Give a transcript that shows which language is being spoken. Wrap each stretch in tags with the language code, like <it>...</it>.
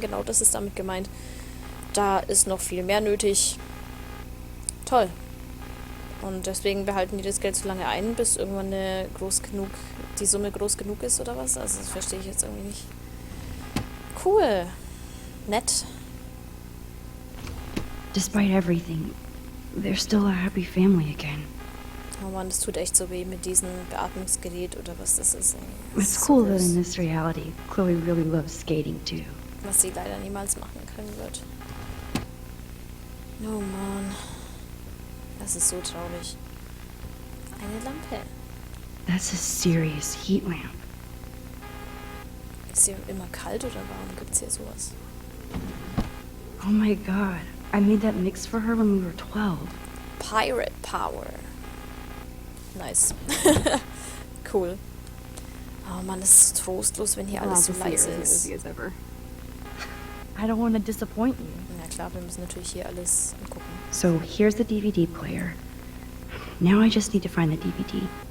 <de>Genau das ist damit gemeint. Da ist noch viel mehr nötig. Toll. Und deswegen behalten die das Geld so lange ein, bis irgendwann die Summe groß genug ist, oder was? Also das verstehe ich jetzt irgendwie nicht. Cool. Nett.</de> <en>Despite everything, they're still a happy family again.</en> <de>Oh Mann, das tut echt so weh mit diesem Beatmungsgerät oder was das ist.</de> <en>It's cool that in this reality, Chloe really loves skating too.</en> <de>Was sie leider niemals machen können wird. Oh Mann. Das ist so traurig. Eine Lampe.</de> <en>That's a serious heat lamp.</en> <de>Ist sie immer kalt oder warum gibt's hier sowas?</de> <en>Oh my god, I made that mix for her when we were 12. Pirate Power. Nice. Cool.</en> <de>Oh Mann, das ist trostlos, wenn hier alles so leise ist.</de> <en>I don't want to disappoint you.</en> <de>Ja klar, wir müssen natürlich hier alles angucken.</de> <en>So here's the DVD player. Now I just need to find the DVD.</en>